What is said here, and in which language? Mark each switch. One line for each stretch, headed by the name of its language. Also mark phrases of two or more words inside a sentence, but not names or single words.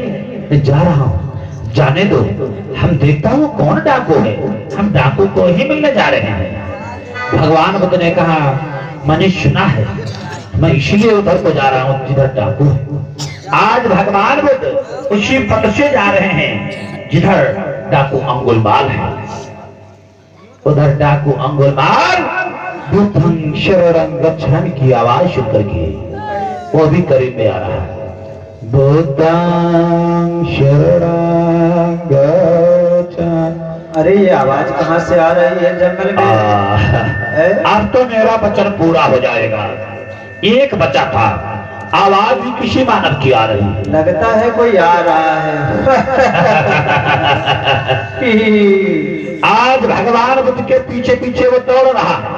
Hindi: मैं जा रहा हूँ, जाने दो, हम देखता हूँ कौन डाकू है, हम डाकू को ही मिलने जा रहे हैं। भगवान बुद्ध ने कहा मैंने सुना है, मैं इसलिए उधर को जा रहा हूँ जिधर डाकू है। आज भगवान बुद्ध उसी पथ से जा रहे हैं जिधर डाकू अंगुलमाल है। उधर डाकू अंगुलमाल
Pali: बुद्धं शरणं गच्छामि
Hindi: की आवाज सुन करके वो भी करीब में आ रहा है।
Pali: बुद्धं शरणं गच्छामि।
Hindi: अरे ये आवाज कहाँ से आ रही है जंगल में? अब तो मेरा वचन पूरा हो जाएगा। एक बचा था, आवाज भी किसी मानव की आ रही है। लगता है कोई आ रहा है। आज भगवान बुद्ध के पीछे पीछे वो दौड़ रहा है।